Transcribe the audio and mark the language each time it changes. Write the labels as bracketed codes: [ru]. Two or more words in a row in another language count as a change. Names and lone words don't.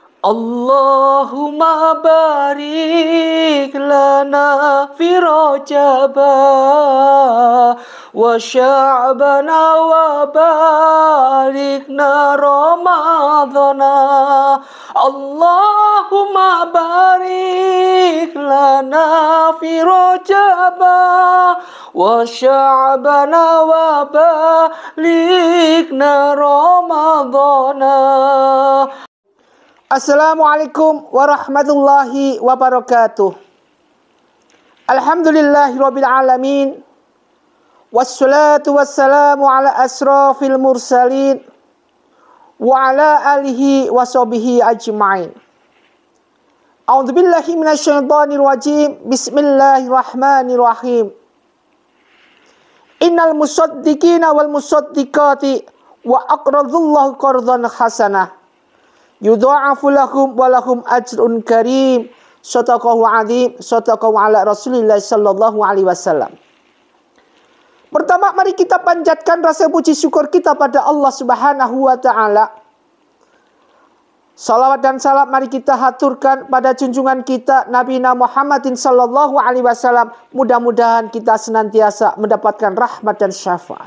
[ar] اللهم بارك لنا في رجب وشعبان وباركنا رمضان. اللهم بارك لنا في رجب وشعبان وباركنا رمضان. السلام عليكم ورحمة الله وبركاته. الحمد لله رب العالمين. والصلاة والسلام على أشرف المرسلين وعلى آله وصحبه أجمعين. أعوذ بالله من الشيطان الرجيم. بسم الله الرحمن الرحيم. إن المصدقين والمصدقات وأقرضوا الله قرضا حسنا يضاعف لهم ولهم أجر كريم. صدق الله العظيم. صدق الله على رسول الله صلى الله عليه وسلم. [id] Pertama, mari kita panjatkan rasa puji syukur kita pada Allah [ar] سبحانه وتعالى. [id] Salawat dan salam mari kita haturkan pada junjungan kita Nabi Muhammadin [ar] صلى الله عليه وسلم. [id] Mudah-mudahan kita senantiasa mendapatkan rahmat dan syafaat.